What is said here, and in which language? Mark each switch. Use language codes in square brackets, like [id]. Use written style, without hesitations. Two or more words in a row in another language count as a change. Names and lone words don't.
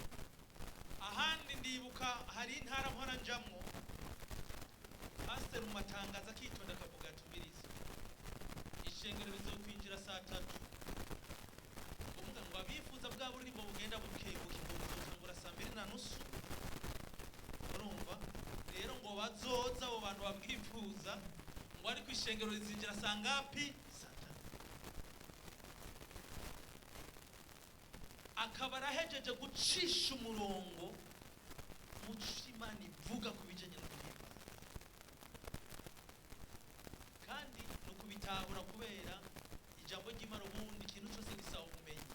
[rn] Ahandi ndibuka hari intara mpora njamwo, pastor mu matangazo akitonda akavuga tubiriza ishengero bizokwinjira saa 3, ngo abifuza bwa burimbo bugenda bukebuke ngo buzotangura saa 2:30. Urumva rero ngo bazoza abo bantu babwifuza ngo ariko ishengero rizinjira saa ngapi? Saa 3. Akaba arahejeje gucisha umurongo mu Imana ivuga ku bijanye no guhimbaza, kandi no kubitahura kubera ijambo ry'Imana ubundi ikintu cyose gisaba ubumenyi.